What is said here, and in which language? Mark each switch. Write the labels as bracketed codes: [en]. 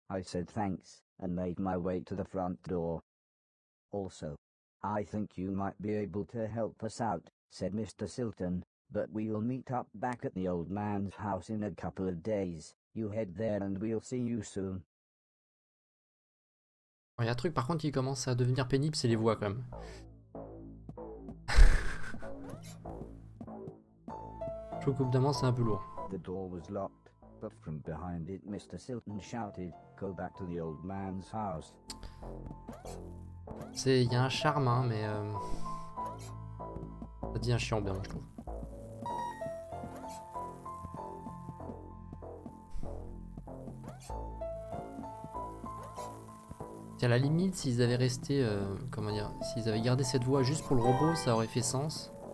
[en] I said thanks, and made my way to the front door. Also, I think you might be able to help us out, said Mr. Silton, but we'll meet up back at the old man's house in a couple of days. You head there and we'll see you soon. [fr] Il y a un truc par contre qui commence à devenir pénible, c'est les voix quand même. Je trouve qu'au bout d'un moment c'est un peu lourd. [en] The door was locked, but from behind it Mr. Silton shouted, "Go back to the old man's house." [fr] Il y a un charme, hein, mais ça devient chiant bien, je trouve. À la limite, s'ils avaient resté, comment dire, s'ils avaient gardé cette voix juste pour le robot, ça aurait fait sens.